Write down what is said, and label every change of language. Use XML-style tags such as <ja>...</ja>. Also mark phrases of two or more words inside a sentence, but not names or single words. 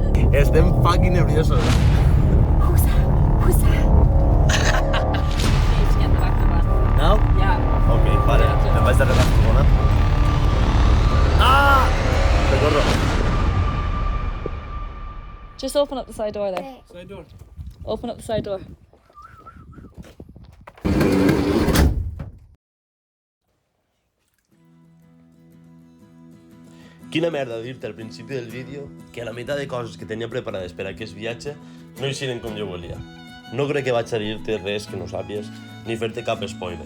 <ca>Estem fucking nerviosos.</ca> <en>Who's that? Need to get in the back of the van. Now? Yeah.</en> <ca>Ok, vale. Me'n vaig darrere la furgona. Ah! Recorro.</ca> <en>Just open up the side door there. Side door. Open up the side door.</en> <ca>Quina merda dir-te al principi del vídeo que la meitat de coses que tenia preparades per a aquest viatge no eixiren com jo volia. No crec que vaig a dir-te res que no sàpies ni fer-te cap spoiler.</ca>